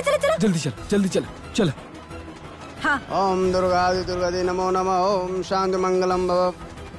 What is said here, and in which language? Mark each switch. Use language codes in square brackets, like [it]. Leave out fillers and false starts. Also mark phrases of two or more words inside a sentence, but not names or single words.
[hi] चलो, चलो, चलो। जल्दी चल जल्दी चल चल। हाँ [sa] ओम दुर्गा दुर्गा नमो नमः। ओम शांति मंगलम भव।